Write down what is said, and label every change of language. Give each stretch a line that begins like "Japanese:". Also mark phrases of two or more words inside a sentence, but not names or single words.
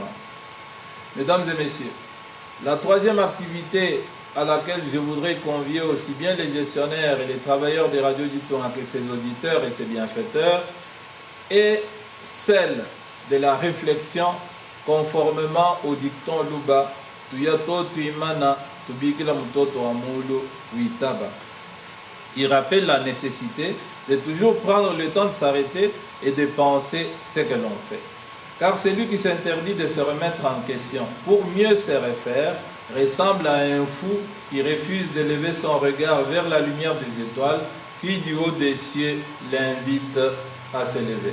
French: Mesdames et messieurs, la troisième activité à laquelle je voudrais convier aussi bien les gestionnaires et les travailleurs des radios du Tonga que ses auditeurs et ses bienfaiteurs est celle de la réflexion conformément au dicton Luba
Luba-Lulua: tuyato tuimana tubikila mtoto wa mulu uitaba.
French: Il rappelle la nécessité de toujours prendre le temps de s'arrêter et de penser ce que l'on fait. Car celui qui s'interdit de se remettre en question pour mieux se refaire ressemble à un fou qui refuse de lever son regard vers la lumière des étoiles, qui du haut des cieux l'invite à se lever.